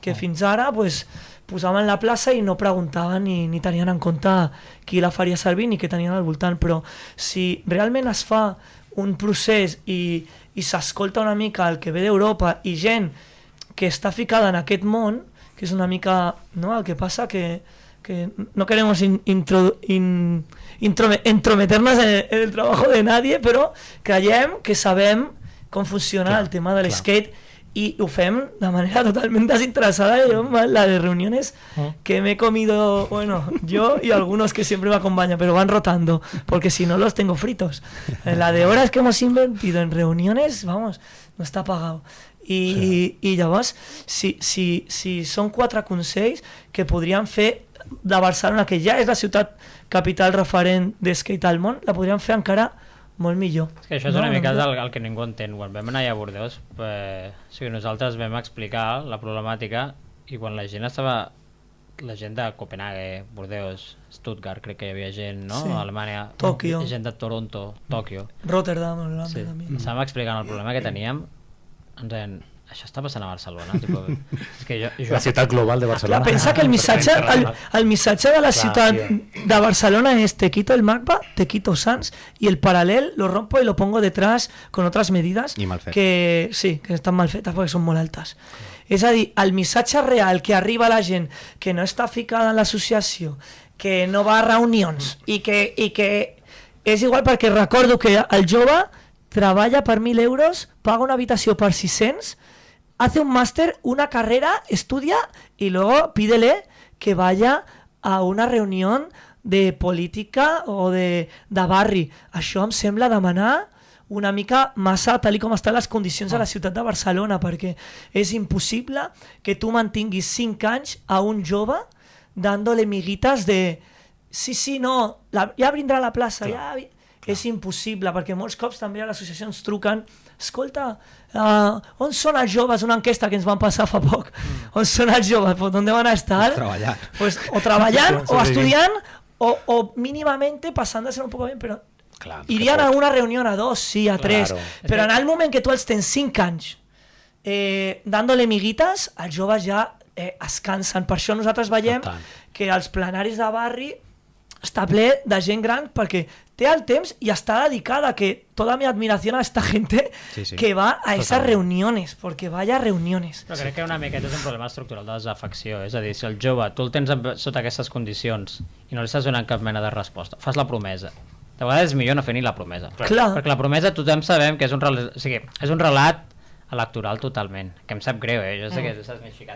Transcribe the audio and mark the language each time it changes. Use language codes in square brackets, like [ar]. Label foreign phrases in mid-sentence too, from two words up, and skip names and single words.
[ca] que fins ara pues, posaven la plaça i no preguntaven ni tenien en compte qui la faria servir ni què tenien al voltant, però si realment es fa un procés i s'escolta una mica el que ve d'Europa i gent que està ficada en aquest món, que és una mica, no? [es] El que passa que no queremos entrometernos en el trabajo de nadie, [ca] però creiem que sabem com funciona el tema del skate y ho fem de manera [es] totalmente desinteresada. Yo, la de reuniones que me he comido, bueno, yo y algunos que siempre me acompañan, pero van rotando, porque si no los tengo fritos. La de horas que hemos invertido en reuniones, vamos, no está pagado. [ca] I llavors, si són 4 consells que podríem fer de Barcelona, que ja és la ciutat capital referent d'skate al món, la podríem fer encara molt millor. És que això és una mica el que ningú entén. Quan vam anar a Bordeus, nosaltres vam explicar la problemàtica i quan la gent estava, la gent de Copenhague, Bordeus, Stuttgart, crec que hi havia gent, no? Sí. A Alemanya, Tòquio. gent de Toronto, Tòquio. Rotterdam, Estàvem explicant el problema que teníem, ens deien, això està passant a Barcelona? Tipo, és que jo... La ciutat global de Barcelona. Clar, pensa que el missatge de la ciutat de Barcelona [es] es te quito el mapa, te quito Sans y el paralel lo rompo y lo pongo detrás con otras medidas que sí, [ca] que estan mal fetes perquè són molt altes. És a dir, el missatge real que arriba a la gent que no està ficada en l'associació, que no va a reunions i que és igual, perquè recordo que el jove treballa per 1.000 euros, paga una habitació per 600, [es] hace un máster, una carrera, estudia y luego pídele que vaya a una reunión de política o de barri. [ca] Això em sembla demanar una mica massa tal com estan les condicions a la ciutat de Barcelona, perquè és impossible que tu mantinguis 5 anys a un jove [es] dándole miguitas [ca] de sí, no, ja vindrà a la plaça, és impossible, perquè molts cops també a l'associació ens truquen, escolta, on són els joves? Una enquesta que ens van passar fa poc. On són els joves? [es] Pues, ¿dónde van a estar? [ca] Treballant. Pues, o treballant, o estudiant, [es] o mínimamente pasándose un poco bien, [ca] però [es] irían a una reunión [ca] a 2, sí, a 3, però en el moment que tu els tens 5 anys [es] dándole miguitas, [ca] els joves ja es cansen. Per això nosaltres veiem que els plenaris de barri està ple de gent gran, perquè té el temps i està dedicada, [es] que toda mi admiración a esta gente que va a esas reuniones, porque vaya reuniones. [ca] Però crec que una miqueta és un problema estructural de desafecció, és a dir, si el jove tu el tens sota aquestes condicions i no li estàs donant cap mena de resposta, fas la promesa. De vegades és millor no fer ni la promesa. Clar. Perquè la promesa tothom sabem que és un relat electoral totalment, que em sap greu, jo sé que estàs més ficada.